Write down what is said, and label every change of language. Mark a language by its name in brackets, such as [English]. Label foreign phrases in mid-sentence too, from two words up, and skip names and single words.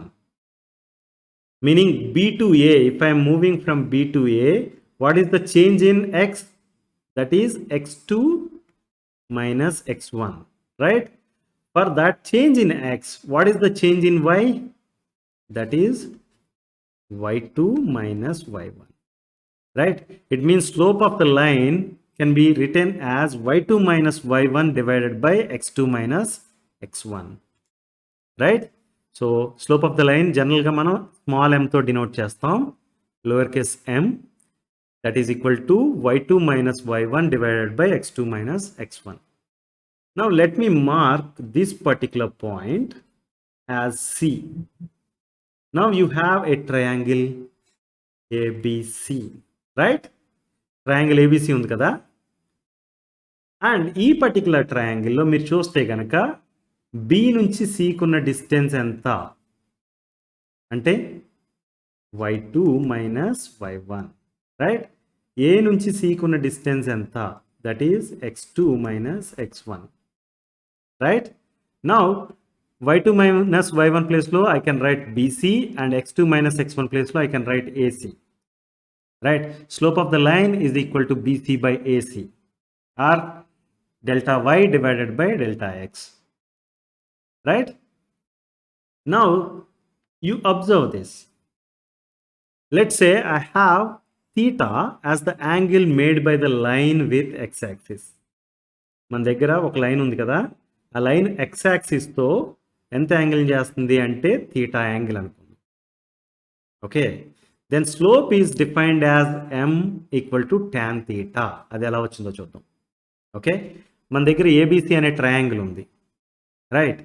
[English] Meaning B to A, if I am moving from B to A, what is the change in x? That is x2 minus x1, right? For that change in x, what is the change in y? That is y2 minus y1, right? It means slope of the line can be written as y2 minus y1 divided by x2 minus x1, right? So slope of the line general ga మనం small m తో denote చేస్తాం, lower case m, that is equal to y2 minus y1 divided by x2 minus x1. Now let me mark this particular point as C. Now you have a triangle ABC, right? Triangle ABC [Telugu] ఉంది కదా, అండ్ ఈ పర్టికులర్ ట్రయాంగిల్లో మీరు చూస్తే కనుక B నుంచి C కున్న డిస్టెన్స్ ఎంత అంటే [English] y2 minus y1, right? [Telugu] A నుంచి C కున్న డిస్టెన్స్ ఎంత? [English] that is x2 minus x1, right? నౌ y2 minus y1 place లో I can write BC and x2 minus x1 place లో I can write AC, right? Slope of the line is equal to BC by AC or delta y divided by delta x, right? Now you observe this. Let's say I have theta as the angle made by the line with x-axis. [Telugu] మన దగ్గర ఒక లైన్ ఉంది కదా, ఆ లైన్ x-axis తో ఎంత యాంగిల్ చేస్తుంది అంటే థీటా యాంగిల్ అనుకుందాం. [English] okay, then slope is defined as m equal to tan theta. [Telugu] అది ఎలా వచ్చిందో చూద్దాం. ఓకే, మన దగ్గర ఏబిసి అనే ట్రయాంగిల్ ఉంది, రైట్?